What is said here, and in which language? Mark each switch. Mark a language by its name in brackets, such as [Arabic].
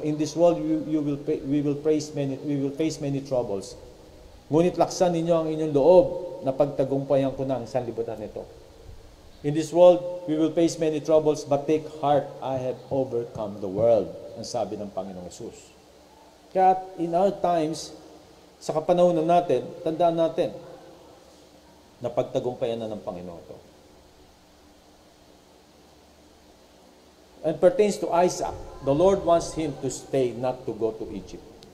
[English] In this world, we will face many troubles. [Filipino] Ngunit laksan ninyo ang inyong loob na pagtagumpayan ko na ang sanlibutan nito. [English] In this world, we will face many troubles, but take heart, I have overcome the world. [Filipino] Ang sabi ng Panginoong Hesus. Kaya [English] in our times, [Filipino] sa kapanahonan natin, tandaan natin na pagtagumpayan na ng Panginoon ito. [English] And pertains to Isaac, the Lord wants him to stay, not to go to Egypt.